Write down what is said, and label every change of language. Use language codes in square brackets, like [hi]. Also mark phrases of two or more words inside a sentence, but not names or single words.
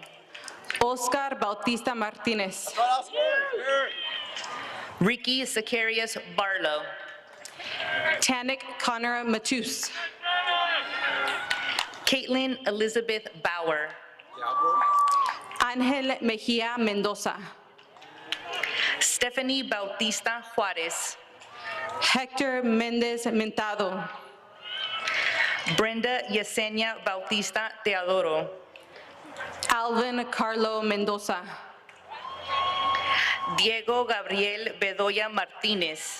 [en] Oscar Bautista Martinez. Ricky Zacharias Barlow. Tanik Connor Matus. Caitlin Elizabeth Bauer. Angel Mejia Mendoza. Stephanie Bautista Juarez. Hector Mendez Mentado. Brenda Yesenia Bautista Teodoro. Alvin Carlo Mendoza. Diego Gabriel Bedoya Martinez.